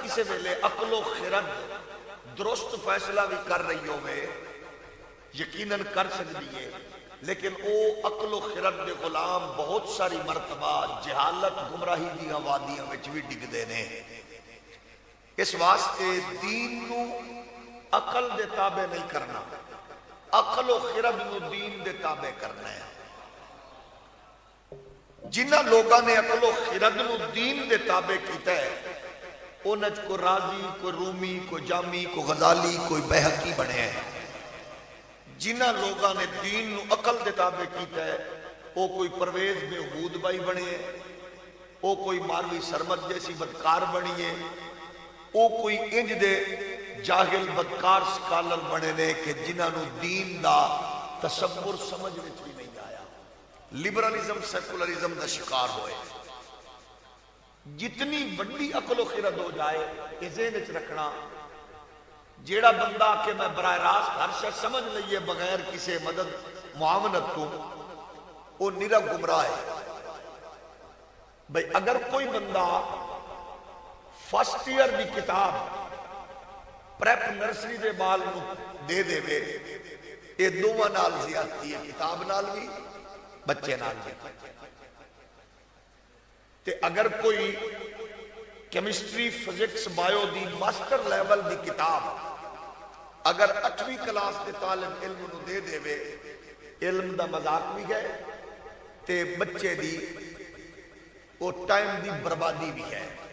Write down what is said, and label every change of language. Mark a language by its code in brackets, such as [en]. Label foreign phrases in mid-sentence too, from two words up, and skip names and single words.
[pa] کسے ویلے عقل و خرد درست فیصلہ بھی کر رہی ہوئے یقیناً کر سکتی ہے، لیکن او عقل و خرد دے غلام بہت ساری مرتبہ جہالت گمراہی دی وادیاں وچ بھی ڈگدے نے۔ اس واسطے دین نو عقل دے تابع نہیں کرنا، عقل و خرد نو دین دے تابع کرنا ہے۔ جنہ لوگاں نے عقل و خرد نو دین دے تابع کیتا ہے انج کو رازی، کوئی رومی، کوئی جامی، کوئی غزالی، کوئی بیہقی بنے ہیں۔ جنہ لوگاں نے دین نو عقل دے تابع کیتا ہے وہ کوئی پرویز بہود بائی بنے ہیں، وہ کوئی ماروی سرمت جیسی بدکار بنی ہے، وہ کوئی انج دے جاہل بدکار سکالر بنے نے کہ جنہاں نو دین دا تصور سمجھ وچ بھی نہیں آیا، [en] liberalism secularism [pa] دا شکار ہوئے۔ جتنی بڑی عقل و خرد ہو جائے یہ ذہن وچ رکھنا، جیڑا بندہ کہ میں براہ راست ہر شے سمجھ لئیے بغیر کسی مدد معاونت کو، وہ نرا گمراہ ہے۔ بھئی اگر کوئی بندہ [en] first year [pa] دی کتاب [en] prep nursery [pa] دے بال دے دے وے، یہ دوواں نال زیادتی ہے، کتاب نال بھی بچے نال بھی۔ تے اگر کوئی [en] chemistry physics bio [pa] دی [en] master level [pa] دی کتاب اگر 8ویں کلاس دے طالب علم نو دے دے وے، علم دا مذاق بھی ہے تے بچے دی وہ ٹائم دی بربادی بھی ہے۔